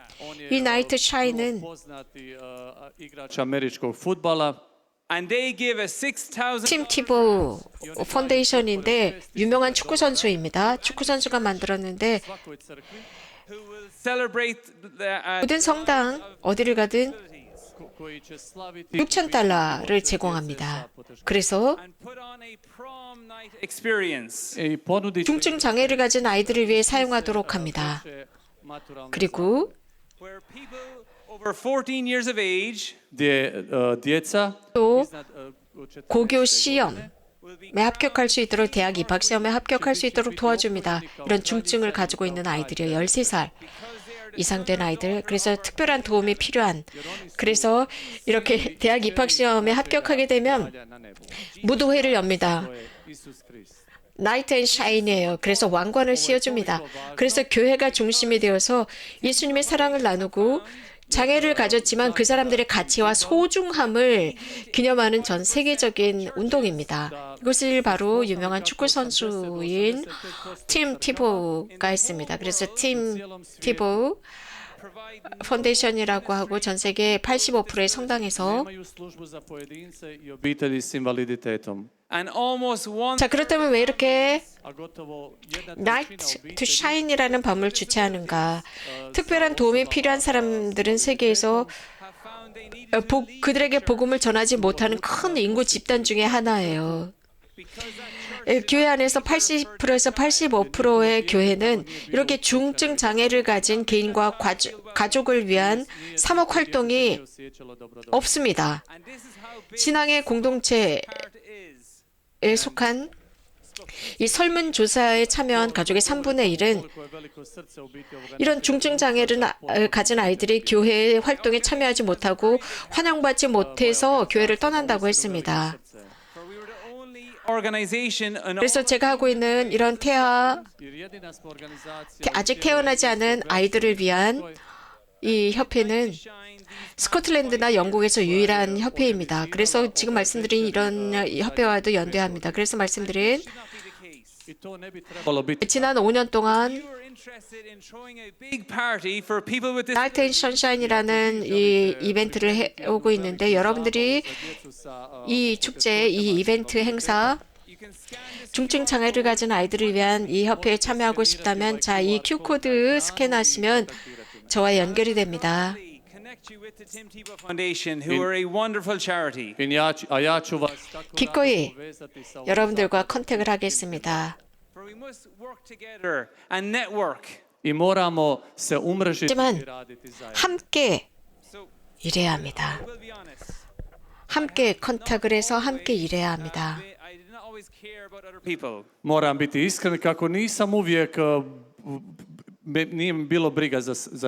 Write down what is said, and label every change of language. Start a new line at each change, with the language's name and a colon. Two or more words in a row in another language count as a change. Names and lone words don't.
English: on
Korean: 이
Croatian: je
Korean: Night to Shine은
Croatian: poznati igrač američkog fudbala.
English: And they give a 6,000
Korean: 팀 티보 펀데이션인데 유명한 축구 선수입니다. 축구 선수가 만들었는데
Croatian: Svakoj crkvi
English: who will celebrate the
Korean: 모든 성당 어디를 가든
Croatian: koji će slaviti
Korean: 6,000달러를 제공합니다. 그래서
English: and put on a prom night experience.
Croatian: i ponudit će
Korean: 중증 장애를 가진 아이들을 위해 사용하도록 합니다.
Croatian: maturalnu
Korean: 그리고
English: Where people over 14 years of age
Croatian: gdje djeca
Korean: 또
Croatian: iznad, 14
Korean: 고교 시험에
English: will be
Korean: 합격할 수 있도록 대학 입학 시험에 합격할 수 있도록 도와줍니다. 이런 중증을 가지고 있는 아이들이요. 13살 이상 된 아이들. 그래서 특별한 도움이 필요한. 그래서 이렇게 대학 입학 시험에 합격하게 되면
Croatian: na nebu.
Korean: 무도회를 엽니다.
Croatian: To je Isus Krist.
Korean: 나이트 앤 샤인이에요. 그래서 왕관을 씌워줍니다. 그래서 교회가 중심이 되어서 예수님의 사랑을 나누고 장애를 가졌지만 그 사람들의 가치와 소중함을 기념하는 전 세계적인 운동입니다. 이것을 바로 유명한 축구 선수인 팀 티보가 했습니다. 그래서 팀 티보
English: provide
Korean: 펀데이션이라고 하고 전 세계 85%의 성당에서
Croatian: Imaju službu za pojedince i obitelji s invaliditetom.
English: and almost one
Korean: 자 그렇다면 왜 이렇게
Croatian: A gotovo jedna
English: Night
Croatian: trećina
English: to
Croatian: obitelji
Korean: Shine이라는 밤을 주최하는가? 특별한 도움이 필요한 사람들은 세계에서
English: have found they need
Korean: 그들에게 복음을 전하지 못하는 큰 인구 집단 중에 하나예요.
English: because that church
Korean: 교회 안에서 80%에서 85%의 교회는 이렇게 중증 장애를 가진 개인과 가족을 위한 사목 활동이
Croatian: osjećalo dobrodošlo.
Korean: 없습니다.
English: and this is how big
Korean: 신앙의 공동체에
English: part is.
Korean: 속한 이 설문조사에 참여한 가족의 3분의 1은
Croatian: Koliko je veliko srce u biti ovoga
Korean: 이런 중증 장애를 가진 아이들이 교회 활동에 참여하지 못하고 환영받지 못해서 교회를 떠난다고 했습니다.
Croatian: srce.
English: For we were the only organization in
Korean: 그래서 제가 하고 있는 이런 태아
Croatian: Jer jedina smo organizacija
Korean: 아직 태어나지 않은 아이들을 위한 이 협회는
English: shine these
Korean: 스코틀랜드나 영국에서 유일한 협회입니다. 그래서 지금 말씀드린 이런 협회와도 연대합니다. 그래서 말씀드린
English: should not be the case.
Croatian: i to ne bi trebalo biti
Korean: 지난 5년 동안
English: You are interested in throwing a big party for people with
Korean: Night and Sunshine이라는 이 이벤트를 해오고 있는데 여러분들이
Croatian: djecu sa
Korean: 이 축제, 이 이벤트 행사
English: you can scan this
Korean: 중증 장애를 가진 아이들을 위한 이 협회에 참여하고 싶다면 자, 이 Q코드 스캔하시면 저와 연결이 됩니다.
English: connect connect you with the Tim Tebow Foundation, who are a wonderful charity.
Croatian: A ja ću vas tako
Korean: 기꺼이
Croatian: povezati sa
Korean: 여러분들과 컨택을 하겠습니다.
English: For we must work together and network.
Croatian: i moramo se umrežiti
Korean: 하지만
Croatian: i raditi zajedno.
Korean: 함께
English: So
Korean: 일해야 합니다.
English: we'll be honest.
Korean: 함께 컨택을 해서 함께 일해야 합니다.
English: I did not always care about other people.
Croatian: Moram biti iskren kako nisam uvijek nije mi bilo briga za